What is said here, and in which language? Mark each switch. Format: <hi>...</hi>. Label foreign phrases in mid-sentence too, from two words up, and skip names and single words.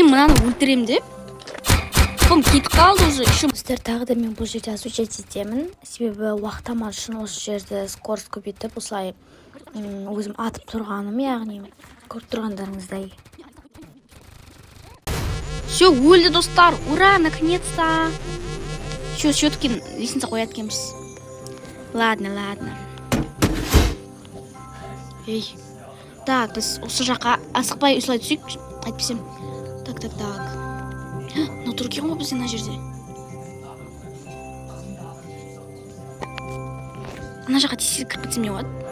<kk>Мен мынаны өлтірем деп. телефон кетіп қалды уже. Достар, тағы да мен бұл жерде осуждать етемін. Себебі уақыт алмас үшін осы жерде скорость көбейтіп, осылай өзім атып тұрғаным, яғни көріп тұрғандарыңыздай. Все, өлді достар.</kk> <ru>Ура, наконец-то. Все-таки лестница</ru> <kk>қояды екенбіз.</kk> <ru>Ладно. Ей.</ru> <kk>Так, біз осы жаққа асықпай осылай түсейік, айтпесем.</kk> <ru>Так.</ru> <kk>Мынау тұр екен ғой бізде мына жерде. Ана жаққа тез кіріп кетсем не болады?</kk>